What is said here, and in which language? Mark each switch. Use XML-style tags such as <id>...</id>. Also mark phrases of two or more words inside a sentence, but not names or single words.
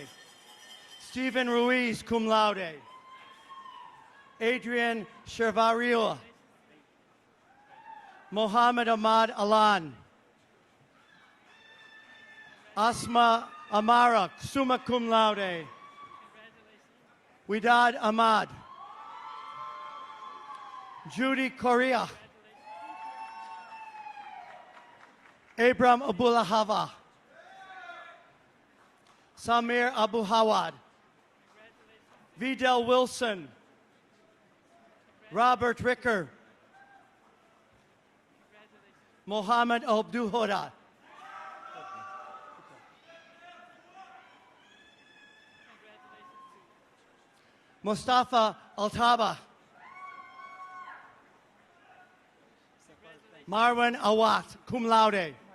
<en>Stephen Ruiz,</en> <la>cum laude.</la> <en>Adrian Chervario. Mohammed Ahmad Alan. Asma Amara,</en> <la>summa cum laude.</la> <en>Widad Ahmad. Judy Correa. Abram Abulahava. Samir Abu Hawad. Vidal Wilson. Robert Ricker. Mohammed Abduhoda. Mustafa Altaba. Marwan Awat,</en> <la>cum laude.</la>